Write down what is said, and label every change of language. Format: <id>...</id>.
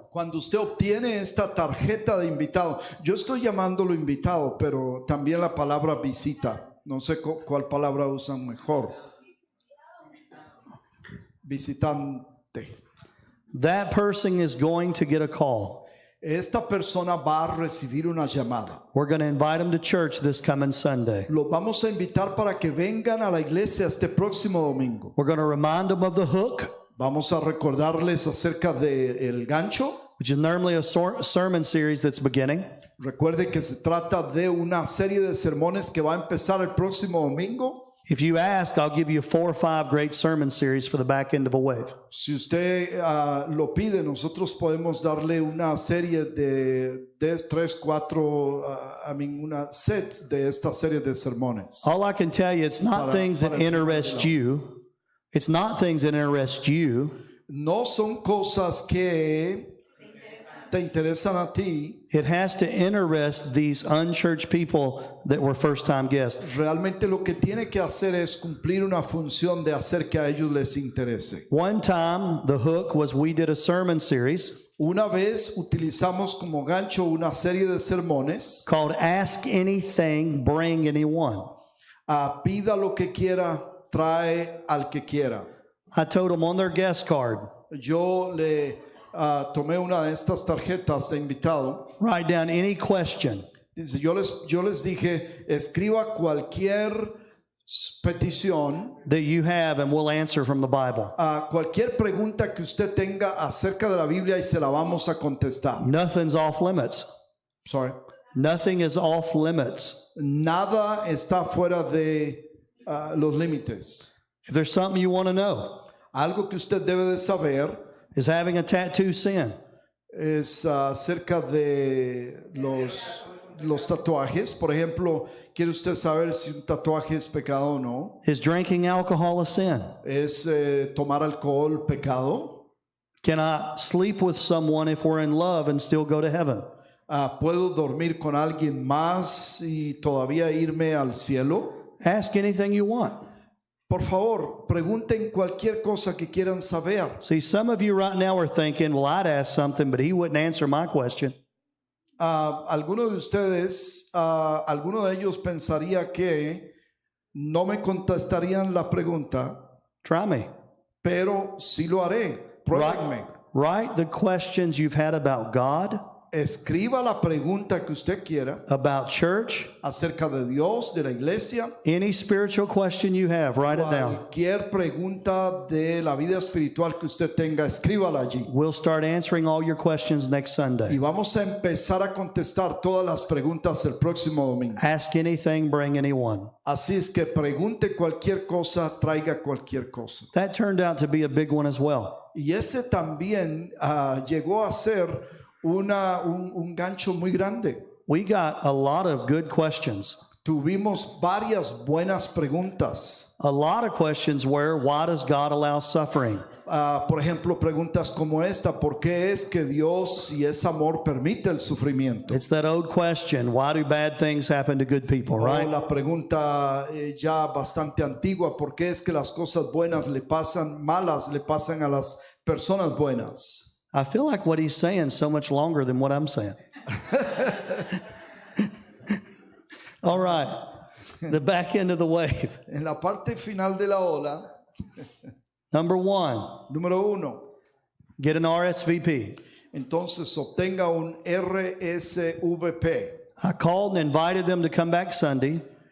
<es>Cuando usted obtiene esta tarjeta de invitado, yo estoy llamándolo invitado, pero también la palabra visita. No sé cuál palabra usan mejor. Visitante.</es> <en>that person is going to get a call.</en> <es>Esta persona va a recibir una llamada.</es> <en>We're going to invite them to church this coming Sunday.</en> <es>Los vamos a invitar para que vengan a la iglesia este próximo domingo.</es> <en>We're going to remind them of the hook,</en> <es>Vamos a recordarles acerca del gancho.</es> <en>which is normally a sermon series that's beginning.</en> <es>Recuerde que se trata de una serie de sermones que va a empezar el próximo domingo.</es> <en>If you ask, I'll give you 4 or 5 great sermon series for the back end of a wave.</en> <es>Si usted lo pide, nosotros podemos darle una serie de 3, 4, una set de esta serie de sermones.</es> <en>All I can tell you, it's not</en> <es>Para-</es> <en>things that</en> <es>para el final</es> <en>interest</en> <es>de la-</es> <en>you. It's not things that interest you.</en> <es>No son cosas que te interesan a ti.</es> <en>It has to interest these unchurched people that were first-time guests.</en> <es>Realmente lo que tiene que hacer es cumplir una función de hacer que a ellos les interese.</es> <en>One time, the hook was we did a sermon series</en> <es>Una vez utilizamos como gancho una serie de sermones.</es> <en>called Ask Anything, Bring Anyone.</en> <es>Pida lo que quiera, trae al que quiera.</es> <en>I told them on their guest card,</en> <es>Yo le tomé una de estas tarjetas de invitado.</es> <en>write down any question.</en> <es>Dice, yo les dije, escriba cualquier petición,</es> <en>that you have and we'll answer from the Bible.</en> <es>cualquier pregunta que usted tenga acerca de la Biblia y se la vamos a contestar.</es> <en>Nothing's off limits. Sorry. Nothing is off limits.</en> <es>Nada está fuera de los límites.</es> <en>If there's something you want to know,</en> <es>Algo que usted debe de saber</es> <en>is having a tattoo sin?</en> <es>es acerca de los tatuajes. Por ejemplo, ¿quiere usted saber si un tatuaje es pecado o no?</es> <en>Is drinking alcohol a sin?</en> <es>¿Es tomar alcohol pecado?</es> <en>Can I sleep with someone if we're in love and still go to heaven?</en> <es>¿Puedo dormir con alguien más y todavía irme al cielo?</es> <en>Ask anything you want.</en> <es>Por favor, pregunten cualquier cosa que quieran saber.</es> <en>See, some of you right now are thinking, well, I'd ask something, but he wouldn't answer my question.</en> <es>Algunos de ustedes, alguno de ellos pensaría que no me contestarían la pregunta,</es> <en>Try me.</en> <es>pero sí lo haré. Pruébenme.</es> <en>Write the questions you've had about God,</en> <es>Escriba la pregunta que usted quiera</es> <en>about church,</en> <es>acerca de Dios, de la iglesia.</es> <en>any spiritual question you have, write it down.</en> <es>Cualquier pregunta de la vida espiritual que usted tenga, escríbala allí.</es> <en>We'll start answering all your questions next</en> <es>Y</es> <en>Sunday.</en> <es>vamos a empezar a contestar todas las preguntas el próximo domingo.</es> <en>Ask anything, bring anyone.</en> <es>Así es que pregunte cualquier cosa, traiga cualquier cosa.</es> <en>That turned out to be a big one as well.</en> <es>Y ese también llegó a ser un gancho muy grande.</es> <en>We got a lot of good questions.</en> <es>Tuvimos varias buenas preguntas.</es> <en>A lot of questions were, why does God allow suffering?</en> <es>Por ejemplo, preguntas como esta: ¿por qué es que Dios y es amor permite el sufrimiento?</es> <en>It's that old question, why do bad things happen to good people,</en> <es>O</es> <en>right?</en> <es>la pregunta ya bastante antigua: ¿por qué es que las cosas buenas malas le pasan a las personas buenas?</es> <en>I feel like what he's saying so much longer than what I'm saying. All right. The back end of the wave.</en> <es>En la parte final de la ola,</es> <en>Number 1,</en> <es>número 1,</es> <en>get an RSVP.</en> <es>entonces obtenga un RSVP.</es> <en>I called and invited them to come back Sunday.</en>